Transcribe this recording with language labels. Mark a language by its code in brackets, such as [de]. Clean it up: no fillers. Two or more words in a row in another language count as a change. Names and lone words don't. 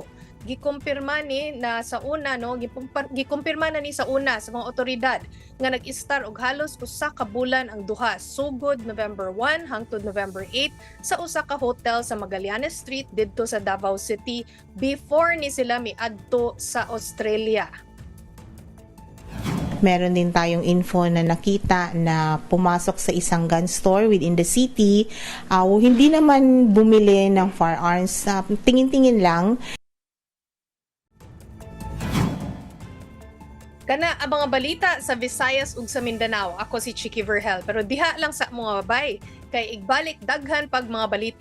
[ceb] Gikumpirma ni na sa una, no, gikumpirma na ni sa una sa mga otoridad nga nag-istar og halos usa ka bulan ang duha sugod November 1 hangtod November 8 sa usa ka hotel sa Magallanes Street didto sa Davao City before ni sila miadto sa Australia. [tl] Meron din tayong info na nakita na pumasok sa isang gun store [en] within the city. [tl] Hindi naman bumili ng firearms. Tingin-tingin lang. [ceb] Kana ang mga balita sa Visayas ug sa Mindanao. Ako si Chicky Verhel. Pero diha lang sa mga babay. Kay igbalik daghan pag mga balita.